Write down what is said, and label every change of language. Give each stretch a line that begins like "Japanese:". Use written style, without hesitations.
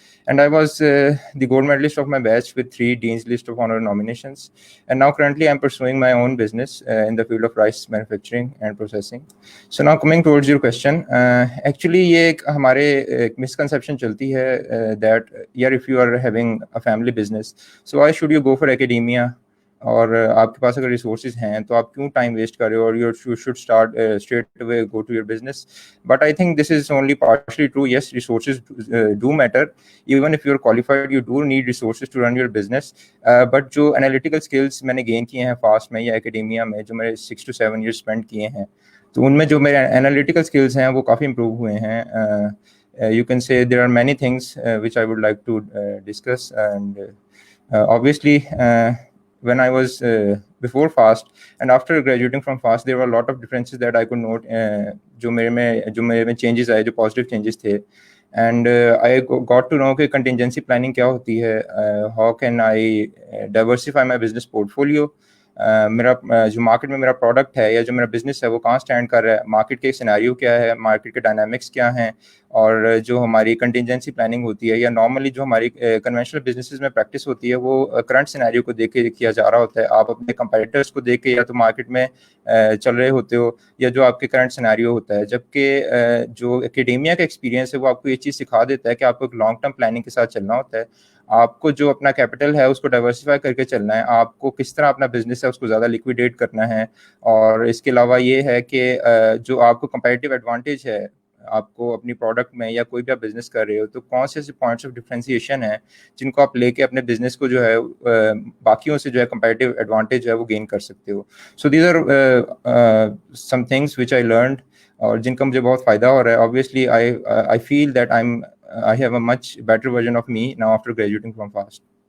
English: And I was the gold medalist of my batch with 3 Dean's List of Honor nominations. And now currently I'm pursuing my own business in the field of rice manufacturing and processing. So now coming towards your question, actually
Urdu: یہ ایک ہمارے
English: misconception
Urdu: چلتی ہے
English: that yeah, if you are having a family business, so why should you go for academia?
Urdu: اور آپ کے پاس اگر resources ہیں تو آپ کیوں ٹائم ویسٹ کر رہے ہو, اور
English: You should start straight away go to your business. But I think this is only partially true. Yes, resources do matter. Even if you are qualified you do need resources to run your business.
Urdu: But جو analytical skills میں نے gain کیے ہیں fast میں یا academia میں, جو میرے
English: 6 to 7 years
Urdu: اسپینڈ کیے ہیں, تو ان میں جو میرے انالیٹیکل اسکلس ہیں وہ کافی امپروو ہوئے ہیں.
English: You can say there are many things which I would like to discuss, and obviously when I was before FAST and after graduating from FAST, there were a lot of differences that I could note.
Urdu: جو میرے میں
English: changes آئے,
Urdu: جو positive changes تھے,
English: and I got to know کہ contingency planning
Urdu: کیا ہوتی ہے,
English: how can I diversify my business portfolio.
Urdu: میرا جو مارکیٹ میں میرا پروڈکٹ ہے یا جو میرا بزنس ہے وہ کہاں اسٹینڈ کر رہا ہے, مارکیٹ کے سیناریو کیا ہے, مارکیٹ کے ڈائنامکس کیا ہیں, اور جو ہماری کنٹینجنسی پلاننگ ہوتی ہے یا نارملی جو ہماری کنونشنل بزنسز میں پریکٹس ہوتی ہے وہ کرنٹ سیناریو کو دیکھ کے کیا جا رہا ہوتا ہے. آپ اپنے کمپیٹیٹرس کو دیکھ کے یا تو مارکیٹ میں چل رہے ہوتے ہو یا جو آپ کے کرنٹ سیناریو ہوتا ہے. جبکہ جو اکیڈیمیا کا ایکسپیرینس ہے وہ آپ کو یہ چیز سکھا دیتا ہے کہ آپ کو ایک لانگ ٹرم پلاننگ کے ساتھ چلنا ہوتا ہے. آپ کو جو اپنا کیپٹل ہے اس کو ڈائیورسیفائی کر کے چلنا ہے, آپ کو کس طرح اپنا بزنس ہے اس کو زیادہ لیکویڈیٹ کرنا ہے. اور اس کے علاوہ یہ ہے کہ جو آپ کو کمپیٹیو ایڈوانٹیج ہے آپ کو اپنی پروڈکٹ میں یا کوئی بھی آپ بزنس کر رہے ہو, تو کون سے ایسے پوائنٹس آف ڈفرینسیشن ہیں جن کو آپ لے کے اپنے بزنس کو جو ہے باقیوں سے جو ہے کمپیٹیو ایڈوانٹیج ہے وہ گین کر سکتے ہو.
English: so these are some things which I learned,
Urdu: اور جن کا مجھے بہت فائدہ ہو رہا ہے.
English: Obviously I feel that I have a much better version of me now after graduating from FAST.